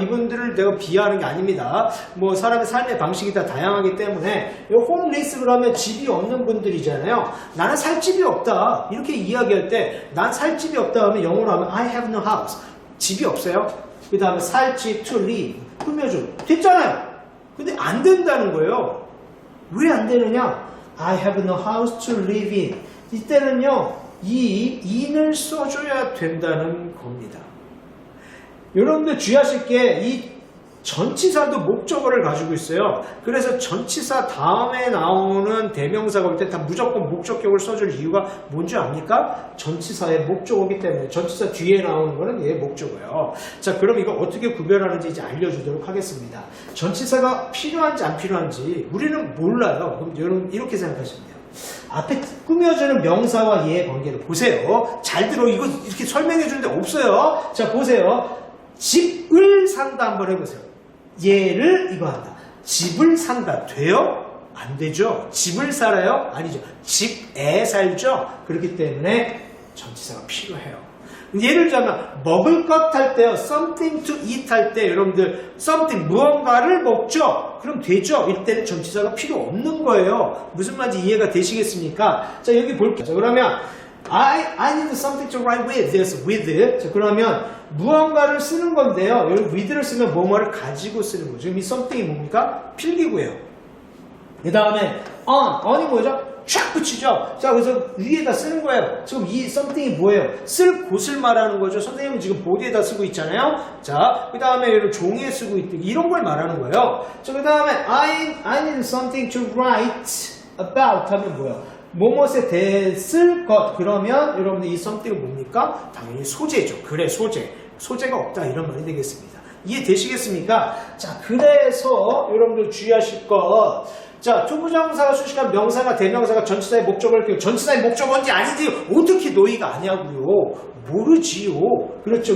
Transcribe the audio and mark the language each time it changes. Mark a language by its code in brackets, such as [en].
[ko] 이분들을 내가 비하하는 게 아닙니다. 뭐 사람의 삶의 방식이 다 다양하기 때문에 홈리스 그러면 집이 없는 분들이잖아요. 나는 살 집이 없다 이렇게 이야기할 때 난 살 집이 없다 하면 영어로 하면 [en] I have no house [ko] 집이 없어요. 그 다음에 살 집 [en] to live [ko] 꾸며줘 됐잖아요. 근데 안 된다는 거예요. 왜 안 되느냐? [en] I have no house to live in. [ko] 이때는요, 이 in을 써줘야 된다는 겁니다. 여러분들 주의하실 게 이 전치사도 목적어를 가지고 있어요. 그래서 전치사 다음에 나오는 대명사가 올 때 다 무조건 목적격을 써줄 이유가 뭔지 압니까? 전치사의 목적어이기 때문에 전치사 뒤에 나오는 거는 얘의 목적어예요. 자, 그럼 이거 어떻게 구별하는지 이제 알려주도록 하겠습니다. 전치사가 필요한지 안 필요한지 우리는 몰라요. 그럼 여러분 이렇게 생각하시면 돼요. 앞에 꾸며주는 명사와 얘의 관계를 보세요. 잘 들어. 이거 이렇게 설명해 주는데 없어요. 자, 보세요. 집을 산다 한번 해보세요. 얘를 이거 한다. 집을 산다. 돼요? 안 되죠. 집을 살아요? 아니죠. 집에 살죠. 그렇기 때문에 전치사가 필요해요. 예를 들자면 먹을 것 할 때요. [en] something to eat [ko] 할 때 여러분들 something 무언가를 먹죠. 그럼 되죠. 이때는 전치사가 필요 없는 거예요. 무슨 말인지 이해가 되시겠습니까? 자, 여기 볼게요. 자, 그러면 [en] I need something to write with. this with. [ko] 자, 그러면 무언가를 쓰는 건데요. 여기 with를 쓰면 뭐뭐를 가지고 쓰는 거죠. 지금 이 something이 뭡니까? 필기구예요. 그 다음에 on이 뭐죠? 촥 붙이죠. 자, 그래서 위에다 쓰는 거예요. 지금 이 something이 뭐예요? 쓸 곳을 말하는 거죠. 선생님은 지금 보드에다 쓰고 있잖아요. 자, 그 다음에 여러분 종이에 쓰고 있다. 이런 걸 말하는 거예요. 자, 그 다음에 [en] I need something to write about [ko] 하면 뭐예요? 뭐뭇에 대했을 것. 그러면 여러분들 이 something은 뭡니까? 당연히 소재죠. 그래, 소재가 없다 이런 말이 되겠습니다. 이해되시겠습니까? 자, 그래서 여러분들 주의하실 것. 자, 투부정사가 수식한 명사가 대명사가 전치사의 목적어를 전치사의 목적어인지 아닌지 어떻게 너희가 아냐고요. 모르지요. 그렇죠.